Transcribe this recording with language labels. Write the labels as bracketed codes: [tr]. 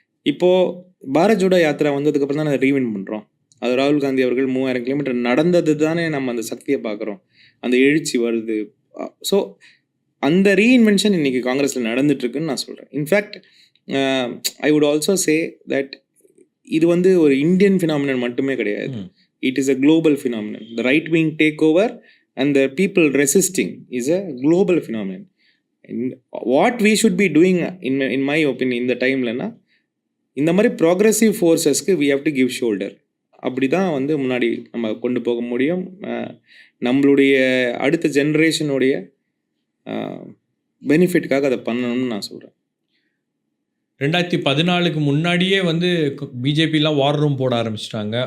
[ta] இப்போது பாரத் ஜோடோ யாத்திரா வந்ததுக்கப்புறம் தான் ரீவின் பண்ணுறோம். அது ராகுல் காந்தி அவர்கள் 3000 கிலோமீட்டர் நடந்தது தானே நம்ம அந்த சக்தியை பார்க்குறோம், அந்த எழுச்சி வருது. ஸோ அந்த ரீஇன்வென்ஷன் இன்றைக்கி காங்கிரஸில் நடந்துட்டுருக்குன்னு நான் சொல்கிறேன். [en] in fact I would also say that [ta] இது வந்து ஒரு [en] Indian phenomenon [ta] மட்டுமே கிடையாது. [en] It is a global phenomenon. The right-wing takeover and the people resisting is a global phenomenon. And what we should be doing, in my opinion, [ta] இந்த டைம்லனா இந்த மாதிரி progressive ஃபோர்ஸஸ்க்கு [en] we have to give shoulder. [ta] அப்படி தான் வந்து முன்னாடி நம்ம கொண்டு போக முடியும். நம்மளுடைய அடுத்த ஜென்ரேஷனுடைய பெனிஃபிட்டுக்காக அதை பண்ணணும்னு நான் சொல்கிறேன். 2014க்கு முன்னாடியே வந்து பிஜேபிலாம் வார் ரூம் போட ஆரம்பிச்சிட்டாங்க.